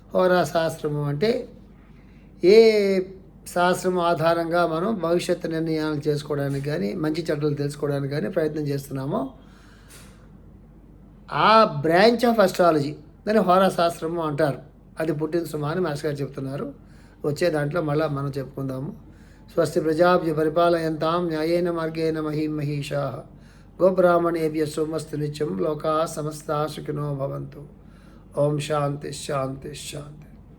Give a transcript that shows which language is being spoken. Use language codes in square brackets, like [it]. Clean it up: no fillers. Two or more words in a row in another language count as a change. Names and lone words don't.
[te] హోరా శాస్త్రము అంటే ఏ శాస్త్రం ఆధారంగా మనం భవిష్యత్తు నిర్ణయాలు చేసుకోవడానికి కానీ మంచి చెడ్డలు తెలుసుకోవడానికి కానీ ప్రయత్నం చేస్తున్నామో ఆ [en] branch of astrology [te] దాన్ని హోరా శాస్త్రము అంటారు. అది పుట్టిన సుమా అని మాస్టర్ గారు చెప్తున్నారు. వచ్చే దాంట్లో మళ్ళీ మనం చెప్పుకుందాము. [sa] స్వస్తి ప్రజాభ్య పరిపాలయంతాం న్యాయేన మార్గేణ మహీమహీషా గోబ్రాహ్మణేభ్య సోమస్తు నిత్యం లోకా సమస్తా సుఖినో భవంతు. ఓం శాంతి శాంతి శాంతి.